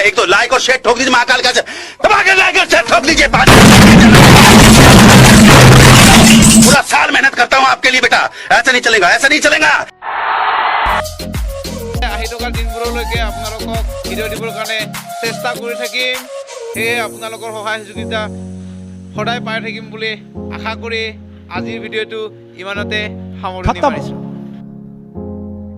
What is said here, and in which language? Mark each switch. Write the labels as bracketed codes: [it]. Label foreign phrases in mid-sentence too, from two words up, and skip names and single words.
[hi] एक तो लाइक और शेयर ठोक दीजिए, महाकाल का दबा के लाइक और शेयर ठोक दीजिए। पूरा साल मेहनत करता हूँ आपके लिए बेटा, ऐसा नहीं चलेगा, ऐसा नहीं चलेगा। [as] আহি থকা দিনবোৰলৈকে আপোনালোকক ভিডিঅ' দিবৰ কাৰণে চেষ্টা কৰি থাকিম। সেয়ে আপোনালোকৰ সহায় সহযোগিতা সদায় পাই থাকিম বুলি আশা কৰি আজিৰ ভিডিঅ'টো ইমানতে সামৰণি মাৰিছোঁ।